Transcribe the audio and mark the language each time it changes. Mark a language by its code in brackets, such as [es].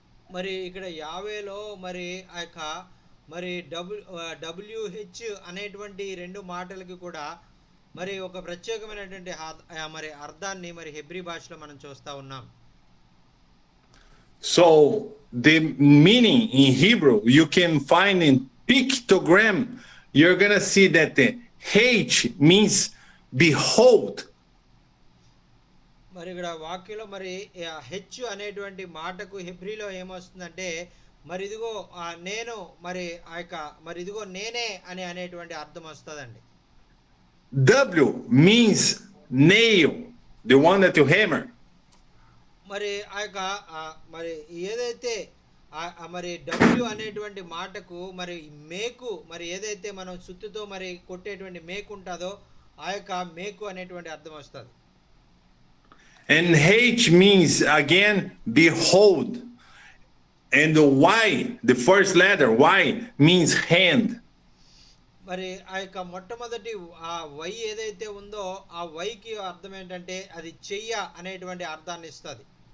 [te] మరి ఇక్కడ యావేలో మరి ఆ యొక్క మరి WH అనేటువంటి రెండు మాటలకి కూడా మరి ఒక ప్రత్యేకమైనటువంటి మరి అర్థాన్ని మరి హెబ్రీ భాషలో మనం చూస్తా ఉన్నాం. [en] So the meaning in Hebrew you can find in pictogram. You're gonna see that the H means behold. [te] మరి ఇక్కడ వాక్యంలో మరి హెచ్ అనేటువంటి మాటకు హెబ్రీలో ఏమొస్తుందంటే మరి ఇదిగో నేను మరి ఆ యొక్క మరి ఇదిగో నేనే అని అనేటువంటి అర్థం వస్తుందండి. [en] W means nail, the one that you hammer. [te] మరి ఆ యొక్క మరి ఏదైతే మరి డబ్ల్యూ అనేటువంటి మాటకు మరి మేకు మరి ఏదైతే మనం సుత్తితో మరి కొట్టేటువంటి మేకు ఉంటుందో ఆ యొక్క మేకు అనేటువంటి అర్థం వస్తుంది. [en] And H means again behold. And the Y, the first letter Y means hand. [te] మరి ఆ యొక్క మొట్టమొదటి ఆ వై ఏదైతే ఉందో ఆ వైకి అర్థం ఏంటంటే అది చెయ్య అనేటువంటి అర్థాన్ని ఇస్తుంది.